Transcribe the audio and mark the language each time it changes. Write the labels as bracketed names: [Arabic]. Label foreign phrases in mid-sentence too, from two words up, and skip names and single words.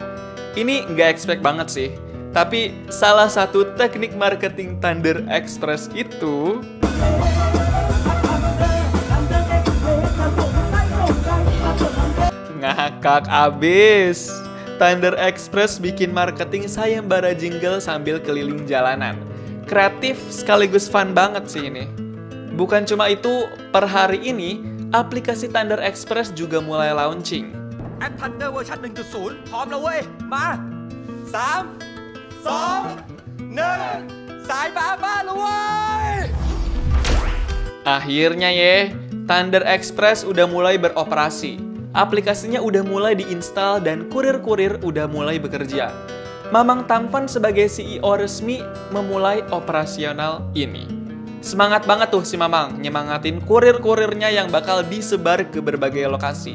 [Indonesian] Ini nggak expect banget sih. Tapi salah satu teknik marketing Thunder Express itu ngakak abis. Thunder Express bikin marketing sayembara jingle sambil keliling jalanan. Kreatif sekaligus fun banget sih ini. Bukan cuma itu, per hari ini aplikasi Thunder Express juga mulai launching. [Thai] แอป Thunder เวอร์ชัน 1.0 พร้อมแล้วเว้ย มา 3 2 1 สายฟ้าบ้านแล้วเว้ย [Indonesian] Akhirnya ye, Thunder Express udah mulai beroperasi. Aplikasinya udah mulai diinstal dan kurir-kurir udah mulai bekerja. Mamang Tampan sebagai CEO resmi memulai operasional ini. Semangat banget tuh si Mamang nyemangatin kurir-kurirnya yang bakal disebar ke berbagai lokasi.